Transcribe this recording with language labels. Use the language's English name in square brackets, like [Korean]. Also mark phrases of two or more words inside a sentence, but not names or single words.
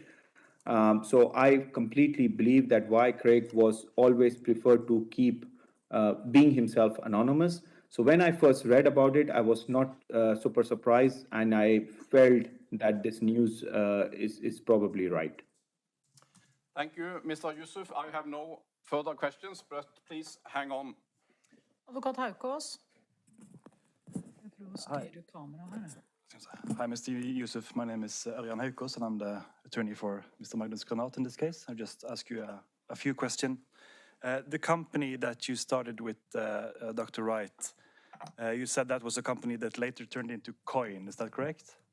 [English] So I completely believe that why Craig was always preferred to keep being himself anonymous. So when I first read about it, I was not super surprised, and I felt that this news is probably right. Thank you, Mr. Yousuf. I have no further questions, but please hang on. [Norwegian] Advokat Haukås. Jeg prøver å styre kameraet her. [English] Hi, Mr. Yousuf. My name is Örjan Haukås, and I'm the attorney for Mr. Magnus Granath in this case. I'll just ask you a few questions. The company that you started with Dr. Wright, you said that was a company that later turned into Coin.